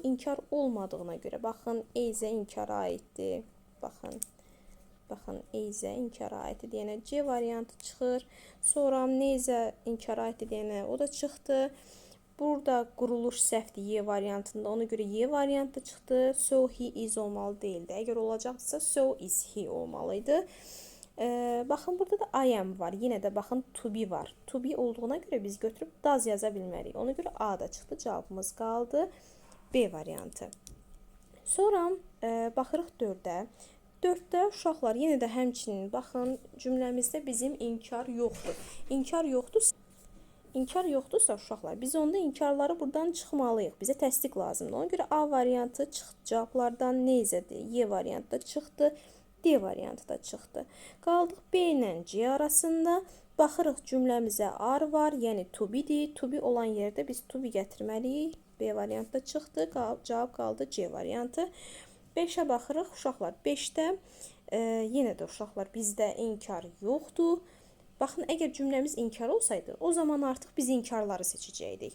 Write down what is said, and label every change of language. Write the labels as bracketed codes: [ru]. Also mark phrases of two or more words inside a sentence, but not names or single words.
[az] İnkar olmadığına görə, baxın, eyzə inkara aiddir. Baxın, eyzə inkara aiddir deyənə C variantı çıxır. Sonra neyzə inkara aiddir deyənə o da çıxdı. Burada quruluş səhvdir Y variantında. Ona görə Y variantı çıxdı. [en] So he is [az] olmalı deyildi. Əgər olacaqsa [en] so is he [az] olmalıydı. Baxın, burada da [en] I am [az] var. Yenə də baxın, [en] to be [az] var. [en] To be [az] olduğuna görə biz götürüb does yaza bilmərik. Ona görə A da çıxdı. Cavabımız qaldı B variantı. Sonra baxırıq 4-ə. 4-də uşaqlar yenə də həmçinin baxın, cümləmizdə bizim inkar yoxdur. İnkar yoxdursa uşaqlar, biz onda inkarları buradan çıxmalıyıq. Bizə təsdiq lazımdır. Ona görə A variantı çıxdı. Cavablardan neyzədir? Y variantı da çıxdı. D variantı da çıxdı. Qaldıq B ilə C arasında. Baxırıq, cümləmizə are var, yəni [en] to be- [az] dir. [en] To be [az] olan yerdə biz [en] to be [az] gətirməliyik. B variantı da çıxdı. Cavab qaldı C variantı. 5-ə baxırıq, uşaqlar. 5-də yenə də uşaqlar, bizdə inkar yoxdur. Baxın, əgər cümləmiz inkar olsaydı, o zaman artıq biz inkarları seçəcəkdik.